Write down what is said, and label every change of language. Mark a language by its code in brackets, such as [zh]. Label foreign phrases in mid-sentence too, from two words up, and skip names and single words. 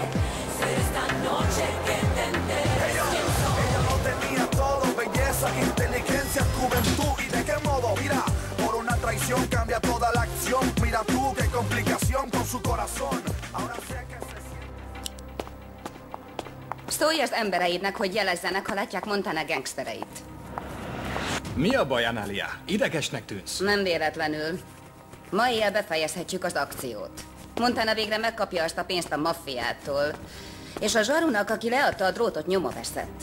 [es] Ser esta noche que te enteres quién soy. Ella lo tenía todo, belleza, inteligencia, juventud. ¿Y de qué modo? Mira, por una traición cambia toda la acción. Mira tú qué complicación con su corazón. Ahora sé que se siente. [hu] Szólj az embereidnek, hogy jelezzenek, ha látják Montana gangstereit. Mi a baj, Analia? Idegesnek tűnsz. Nem véletlenül. Ma éjjel befejezhetjük az akciót. Montana végre megkapja azt a pénzt a maffiától. És a zsarunak, aki leadta a drótot, nyoma veszett.